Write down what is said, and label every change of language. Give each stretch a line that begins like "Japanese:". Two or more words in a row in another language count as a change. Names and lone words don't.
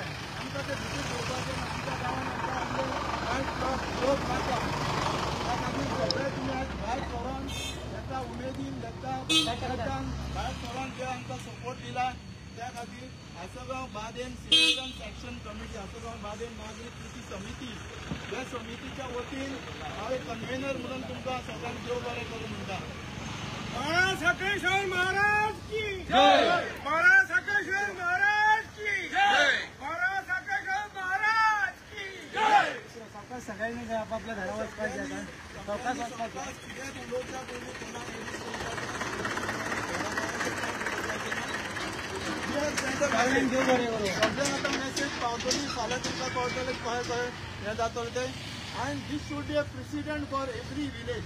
Konkani: आमकां ते भितर घेवपाचें ना। आमच्या गांवांत कांय लोक नाका त्या खातीर सगळे तुमी आयज भायर सरोन एका उमेदीन एका भायर सरोन जे आमकां सपोर्ट दिला त्या खातीर आसगांव बादेन सिटीजन्स एक्शन कमिटी आसगांव बादेन नागरीक कृती समिती ह्या समितीच्या वतीन हांव एक कन्व्हेनर म्हणून तुमकां सगळ्यांक देव बरें करूं म्हणटा।
Hindi: महाराज सकलेश्वर महाराज की जय। महाराज सकलेश्वर महाराज की जय। महाराज सकलेश्वर महाराज की जय।
Konkani: सावकाश सगळ्यांनी आपापल्या घरा वचपाचें आता सावकाश वचपाचें कित्याक उलोवच्या पयलीं सगळ्यांक आतां मेसेज पावतली फाल्यां तुमकां कळटलें खंय खंय हें जातलें तें आनी
English: this should be a president for every village.